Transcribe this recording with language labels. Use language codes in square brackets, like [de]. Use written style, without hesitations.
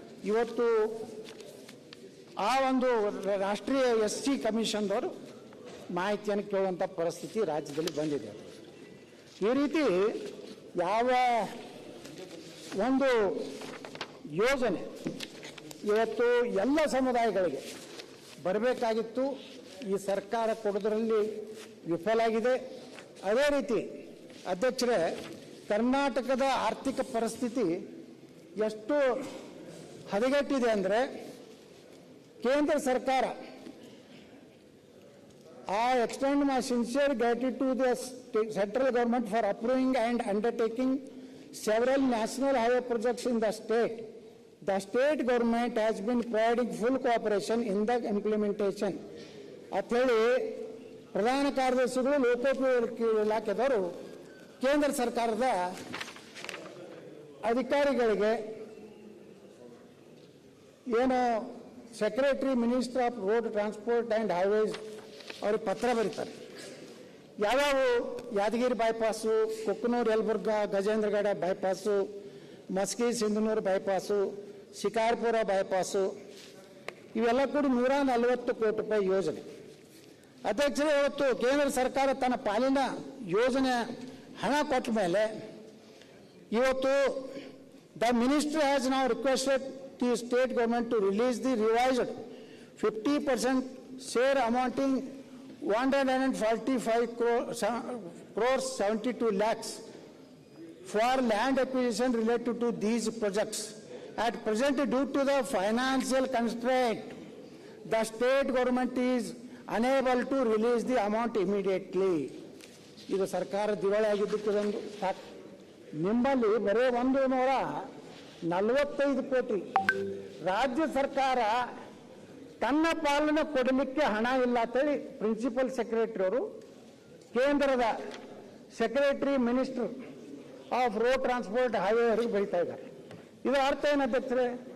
[kn] ಇವತ್ತು ಆ ಒಂದು ರಾಷ್ಟ್ರೀಯ SC ಕಮಿಷನ್ದವರು ಮಾಹಿತಿಯನ್ನು ಕೇಳುವಂಥ ಪರಿಸ್ಥಿತಿ ರಾಜ್ಯದಲ್ಲಿ ಬಂದಿದೆ. ಈ ರೀತಿ ಯಾವ ಒಂದು ಯೋಜನೆ ಇವತ್ತು ಎಲ್ಲ ಸಮುದಾಯಗಳಿಗೆ ಬರಬೇಕಾಗಿತ್ತು. ಈ ಸರ್ಕಾರ ಕೊಡೋದ್ರಲ್ಲಿ ವಿಫಲಾಗಿದೆ. ಅದೇ ರೀತಿ ಅಧ್ಯಕ್ಷರೇ, ಕರ್ನಾಟಕದ ಆರ್ಥಿಕ ಪರಿಸ್ಥಿತಿ ಎಷ್ಟು ಹದಗೆಟ್ಟಿದೆ ಅಂದರೆ, ಕೇಂದ್ರ ಸರ್ಕಾರ [en] I extend my sincere gratitude to the central government for approving and undertaking several national highway projects in the state. The state government has been providing full cooperation in the implementation. [kn] ಅಂತ ಹೇಳಿ ಪ್ರಧಾನ ಕಾರ್ಯದರ್ಶಿಗಳು ಲೋಕೋಪಯೋಗಿ ಇಲಾಖೆದವರು ಕೇಂದ್ರ ಸರ್ಕಾರದ ಅಧಿಕಾರಿಗಳಿಗೆ ಏನು secretary minister of road transport and highways ಅವ್ರಿಗೆ ಪತ್ರ ಬರೀತಾರೆ. ಯಾವ್ಯಾವ Yadgir bypass, Kokkanur Yelburga Gajendragad bypass, Maski Sindhanur bypass, Shikarpur bypass, ಇವೆಲ್ಲ ಕೂಡ 140 ಕೋಟಿ ರೂಪಾಯಿ ಯೋಜನೆ. ಅಧ್ಯಕ್ಷರೇ, ಇವತ್ತು ಕೇಂದ್ರ ಸರ್ಕಾರ ತನ್ನ ಪಾಲಿನ ಯೋಜನೆ ಹಣ ಕೊಟ್ಟ ಮೇಲೆ ಇವತ್ತು [en] The ministry has ನಾವು requested the state government to release the revised 50% share amounting 145 crores 72 lakhs for land acquisition related to these projects. At present, due to the financial constraint, the state government is unable to release the amount immediately. [kn] ಇದು ಸರ್ಕಾರ ದಿವಾಳಿ ಆಗಿದ್ದಕ್ಕೊಂದು ಸಾಕು. ನಿಮ್ಮಲ್ಲಿ ಬರೀ 145 ಕೋಟಿ ರಾಜ್ಯ ಸರ್ಕಾರ ತನ್ನ ಪಾಲನೆ ಕೊಡಲಿಕ್ಕೆ ಹಣ ಇಲ್ಲ ಅಂತೇಳಿ ಪ್ರಿನ್ಸಿಪಲ್ ಸೆಕ್ರೆಟರಿ ಅವರು ಕೇಂದ್ರದ secretary minister of road transport highway ಅವರಿಗೆ ಬರೀತಾ ಇದ್ದಾರೆ. ಇದು ಅರ್ಥ ಏನು ಅಧ್ಯಕ್ಷರೇ?